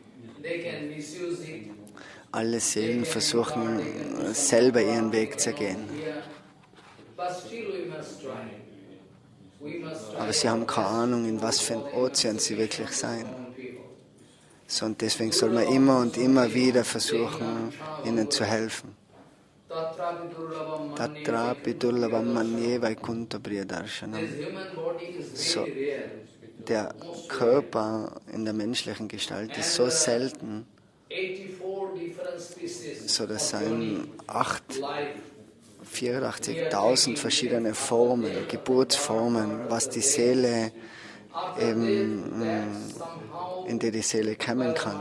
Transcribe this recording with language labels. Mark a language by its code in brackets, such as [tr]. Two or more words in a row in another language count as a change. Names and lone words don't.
[de] Alle Seelen versuchen selber ihren Weg zu gehen. Aber sie haben keine Ahnung, in was für ein Ozean sie wirklich sein. So, und deswegen soll man immer wieder versuchen, ihnen zu helfen. [sa] Tatrapi durlabam manye Vaikuntho priyadarshanam. [de] So, der Körper in der menschlichen Gestalt ist so selten, so das seien 84.000 verschiedene Formen, Geburtsformen, was die Seele in die Seele kommen kann.